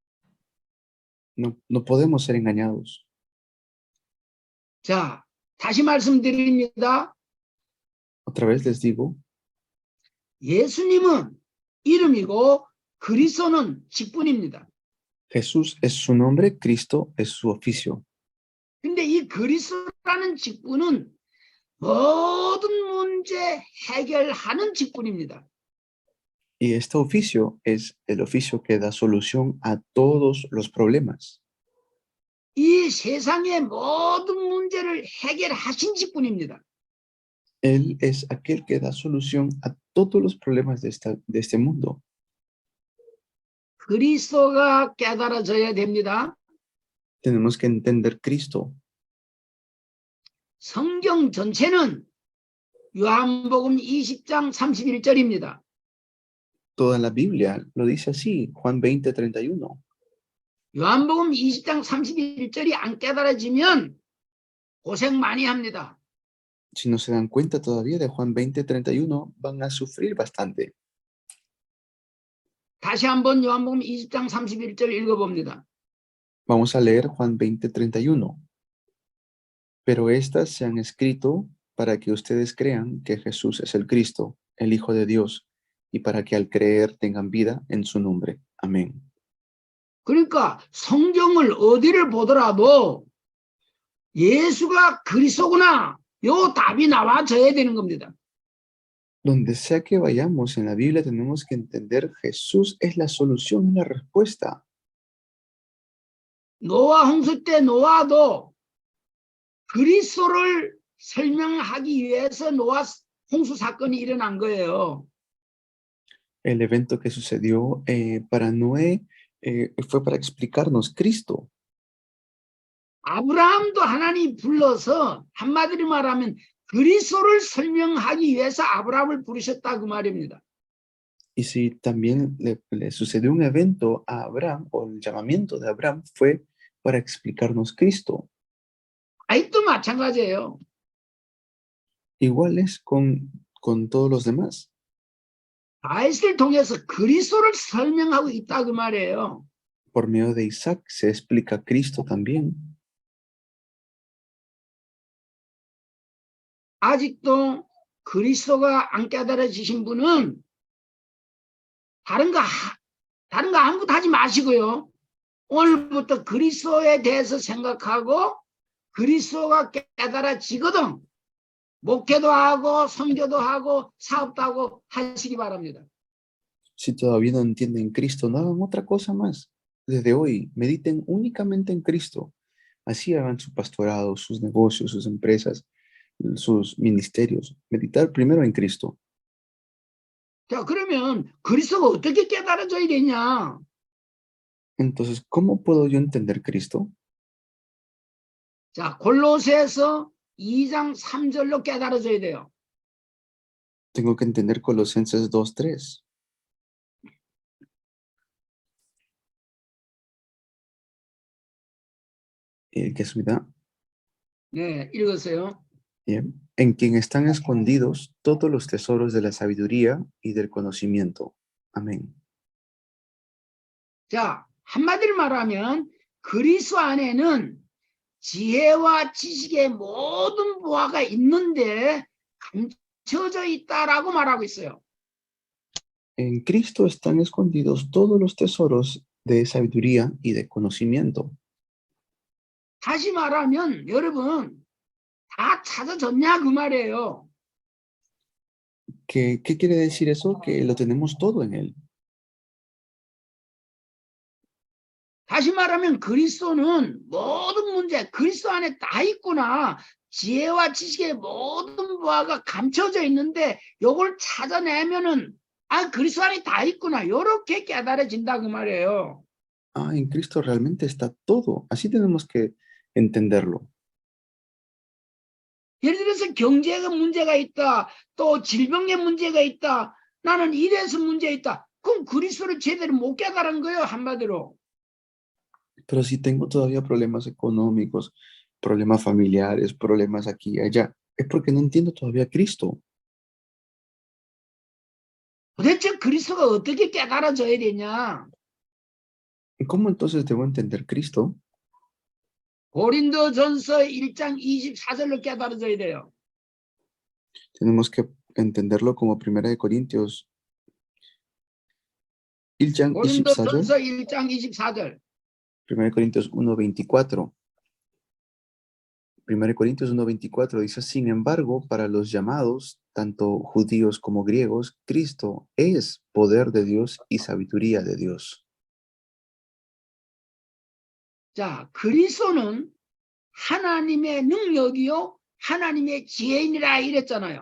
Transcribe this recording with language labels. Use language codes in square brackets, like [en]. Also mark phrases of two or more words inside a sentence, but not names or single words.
[es] No podemos ser engañados. [ko] 자, 다시 말씀드립니다. [es] Otra vez les digo, [ko] 예수님은 이름이고 그리스도는 직분입니다. [es] Jesús es su nombre, Cristo es su oficio. [ko] 근데 이 그리스도라는 직분은 모든 문제 해결하는 직분입니다. [es] Y este oficio es el oficio que da solución a todos los problemas. [ko] 이 세상의 모든 문제를 해결하신 직분입니다. [es] Él es aquel que da solución a todos los problemas de este mundo. [ko] 그리스도가 깨달아져야 됩니다. [es] Tenemos que entender Cristo. [ko] 성경 전체는 요한복음 20장 31절입니다. [es] Toda la Biblia lo dice así, Juan 20:31. [ko] 요한복음 20장 31절이 안 깨달아지면 고생 많이 합니다. [es] Si no se dan cuenta todavía de Juan 20:31, van a sufrir bastante. [ko] 다시 한번 요한복음 20장 31절 읽어봅니다. [es] Vamos a leer Juan 20:31. Pero estas se han escrito para que ustedes crean que Jesús es el Cristo, el Hijo de Dios, y para que al creer tengan vida en su nombre. Amén. [ko] 그러니까 성경을 어디를 보더라도 예수가 그리스도구나. 요 답이 나와줘야 되는 겁니다. [es] Donde sea que vayamos en la Biblia tenemos que entender Jesús es la solución y la respuesta. [ko] 노아 홍수 때 노아도 그리스도를 설명하기 위해서 노아 홍수 사건이 일어난 거예요. [es] El evento que sucedió para Noé fue para explicarnos Cristo. [ko] 아브라함도 하나님 불러서 한마디로 말하면 그리스도를 설명하기 위해서 아브라함을 부르셨다 그 말입니다. [es] Y si también le sucedió un evento a Abraham, o el llamamiento de Abraham fue para explicarnos Cristo. [ko] 아직도 마찬가지예요. [es] Igual es con todos los demás. [ko] 다윗을 통해서 그리스도를 설명하고 있다 그 말이에요. [es] Por medio de Isaac se explica Cristo también. [ko] 아직도 그리스도가 안 깨달아지신 분은 다른 거 아무것도 하지 마시고요. 오늘부터 그리스도에 대해서 생각하고 그리스도가 깨달아지거든 목회도 하고 선교도 하고 사업도 하고 하시기 바랍니다. [es] Si todavía no entienden Cristo, no hagan otra cosa más. Desde hoy, mediten únicamente en Cristo. Así hagan su pastorado, sus negocios, sus empresas, sus ministerios. Meditar primero en Cristo. [ko] 자, 그러면 그리스도가 어떻게 깨달아져야 되냐? [es] Entonces, ¿cómo puedo yo entender Cristo? [ko] 자, 골로새서 2장 3절로 깨달아져야 돼요. [es] Tengo que entender Colosenses 2:3. ¿Qué subida? [ko] 네, 읽었어요. [es] Bien. en quien están escondidos todos los tesoros de la sabiduría y del conocimiento. Amén. [ko] 자, 한마디로 말하면 그리스도 안에는 지혜와 지식의 모든 보화가 있는데 감춰져 있다라고 말하고 있어요. [es] En Cristo están escondidos todos los tesoros de sabiduría y de conocimiento. [ko] 다시 말하면 여러분 다 찾아졌냐 그 말이에요. [es] ¿Qué quiere decir eso? Que lo tenemos todo en Él. [ko] 다시 말하면 그리스도는 모든 문제, 그리스도 안에 다 있구나. 지혜와 지식의 모든 보화가 감춰져 있는데 요걸 찾아내면은 그리스도 안에 다 있구나. 요렇게 깨달아진다 그 말이에요. [es] Ah, en Cristo realmente está todo. Así tenemos que entenderlo. [ko] 예를 들어서 경제가 문제가 있다. 또 질병의 문제가 있다. 나는 이래서 문제 있다. 그럼 그리스도를 제대로 못 깨달은 거예요. 한마디로. [es] Pero si tengo todavía problemas económicos, problemas familiares, problemas aquí y allá, es porque no entiendo todavía a Cristo. [ko] 도대체 그리스도가 어떻게 깨달아져야 되냐? [es] ¿Cómo entonces debo entender Cristo? [ko] 고린도전서 1장 24절로 깨달아져야 돼요. [es] Tenemos que entenderlo como 1 Corintios [ko] 1장 24절, 고린도전서 1장 24절. [es] 1 Corintios 1:24. 1 Corintios 1:24 dice, sin embargo, para los llamados, tanto judíos como griegos, Cristo es poder de Dios y sabiduría de Dios. [ko] 자, 그리스도는 하나님의 능력이요, 하나님의 지혜인이라 이랬잖아요.